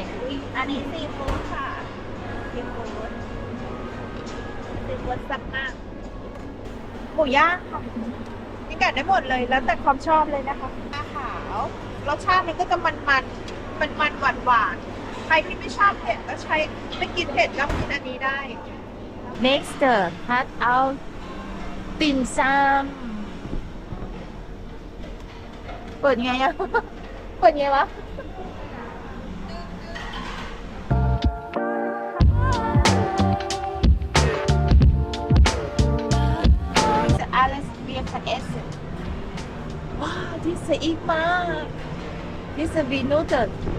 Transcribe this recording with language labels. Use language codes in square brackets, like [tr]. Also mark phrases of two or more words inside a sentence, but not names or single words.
[th] อันนี้ซีฟู้ดค่ะซีฟู้ดแซ่บมากหมูย่างค่ะนี่กัดได้หมดเลยแล้วแต่ความชอบเลยนะคะอาขาวรสชาติมันก็จะมันหวานใครที่ไม่ชอบเผ็ดก็ใช้ไม่กินเผ็ดก็กินอันนี้ได้ [en] next cut out [th] ติ่มซำเปิดไงอะเปิดไงวะ [de] Alles wir von Essen. Wow, diese ich mag. Diese wie Nudeln.